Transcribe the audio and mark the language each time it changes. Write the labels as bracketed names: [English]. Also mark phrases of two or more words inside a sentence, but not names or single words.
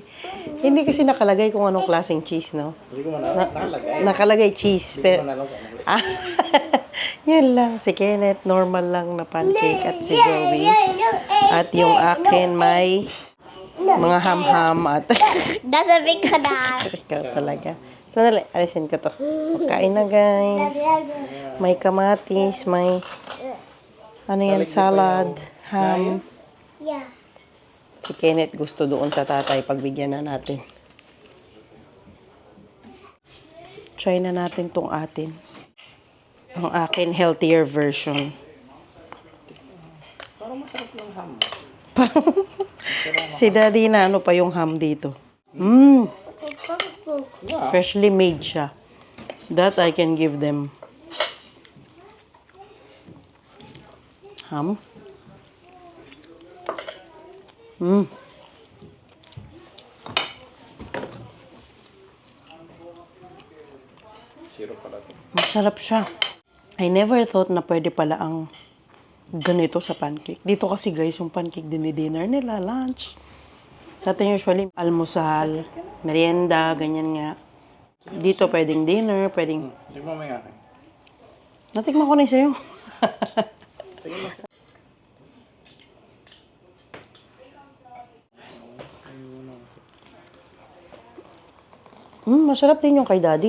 [Filipino] Hindi kasi nakalagay kung anong klaseng cheese, no? Nakalagay cheese. Pero, yun lang. Si Kenneth, normal lang na pancake. At si Zoe. At yung akin may mga ham-ham at [Dutch] Dat heb ik gedaan. [Filipino] ikaw talaga. Sandali, alisin ko to. Kain na guys. May kamatis, may salad, ham. [Dutch] Ja. [Filipino] Si Kenneth gusto doon sa tatay, pagbigyan na natin. Try na natin tong atin. Ang akin, [English] healthier version. [Filipino] Parang masarap ng ham. Si Daddy na ano pa yung ham dito. [English] Freshly made [Filipino] siya. [English] That I can give them. Ham. [Filipino] Zero pala to. Masarap siya. [English] I never thought [Filipino] na pwede pala ang ganito sa pancake. Dito kasi guys, yung [English] pancake dinner [Filipino] nila, lunch. Sa atin usually, almusal, merienda, ganyan nga. Dito pwedeng dinner, pwedeng... Di mo may akin. Natikman ko na yung sa'yo. Masarap din yung kay Daddy.